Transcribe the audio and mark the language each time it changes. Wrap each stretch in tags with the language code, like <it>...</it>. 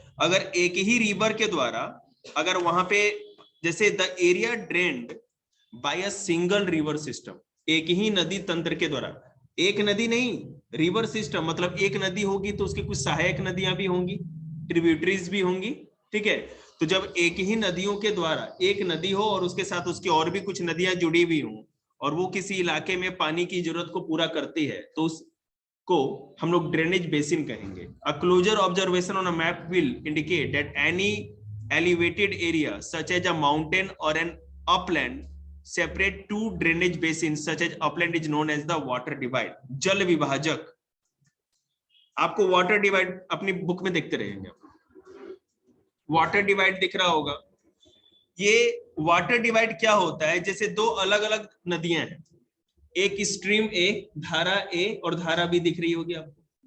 <hi>अगर एक ही रिवर के द्वारा, अगर वहां पे जैसे</hi> <en>the area drained by a single river system,</en> <hi>एक ही नदी तंत्र के द्वारा, एक नदी नहीं, रिवर सिस्टम मतलब एक नदी होगी तो उसकी कुछ सहायक नदियां भी होंगी, ट्रिब्यूटरीज भी होंगी, ठीक है। तो जब एक ही नदियों के द्वारा एक नदी हो और उसके साथ उसकी और भी कुछ नदियां जुड़ी हुई हों और वो किसी इलाके में पानी की जरूरत को पूरा करती है, तो उसको हम लोग ड्रेनेज बेसिन कहेंगे।</hi> <en>A closer observation on a map will indicate that any elevated area such as a mountain or an upland separate two drainage basins such as upland is known as the water divide।</en> <hi>जल विभाजक, आपको water divide अपनी book में देखते रहेंगे, water divide दिख रहा होगा। ये वाटर डिवाइड क्या होता है, जैसे दो अलग अलग नदियां हैं, एक स्ट्रीम ए, धारा ए और धारा बी दिख रही होगी आपको।</hi>